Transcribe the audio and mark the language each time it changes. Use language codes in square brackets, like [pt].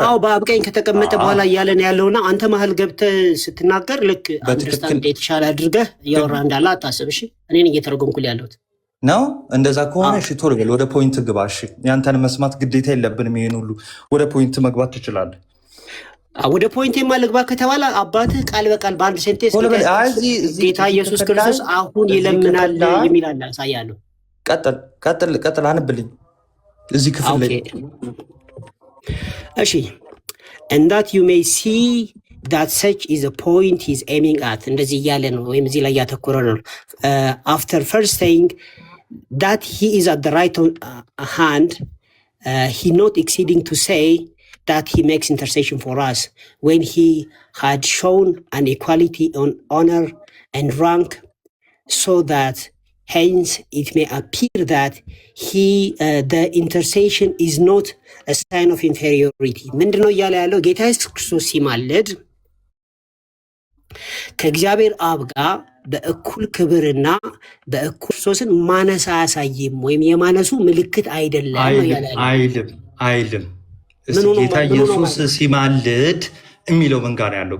[am] አዎ በቀኝ ከተቀመጠ በኋላ እያለን ያለውና አንተ መሀል ገብተህ ስትናገር ልክ አንደርስታንድ የተሻለ አድርገህ እያወራ እንዳለ አታስብ። እሺ እኔን እየተረጎምኩልህ ያለሁት ነው። እንደዛ ከሆነ እሺ ቶሎ በል ወደ ፖይንት ግባ። እሺ ያንተን መስማት ግዴታ የለብንም። ይሄን ሁሉ ወደ ፖይንት መግባት ትችላለህ። ወደ ፖይንት የማልግባ ከተባለ አባትህ ቃል በቃል በአንድ ሴንቴንስ ጌታ ኢየሱስ ክርስቶስ አሁን ይለምናል የሚል አለ። አሳያለሁ። ቀጥል አንብልኝ እዚህ ክፍል ላይ። [en] እሺ and that you may see that such is a point he's aiming at [am] እንደዚህ እያለ ነው ወይም እዚህ ላይ ያተኮረ ነው። [en] after first saying that he is at the right hand, he not exceeding to say that he makes intercession for us when he had shown an equality on honor and rank, so that hence it may appear that the intercession is not a sign of inferiority. [am] ምንድነው እያለ ያለው? ጌታ ኢየሱስ ክርስቶስ ሲማልድ ከእግዚአብሔር አብ ጋር በእኩል ክብርና በእኩል ክርስቶስን ማነስ አያሳይም ወይም የማነሱ ምልክት አይደለም አይልም። ጌታ ኢየሱስ ሲማልድ የሚለው ምን ጋር ያለው?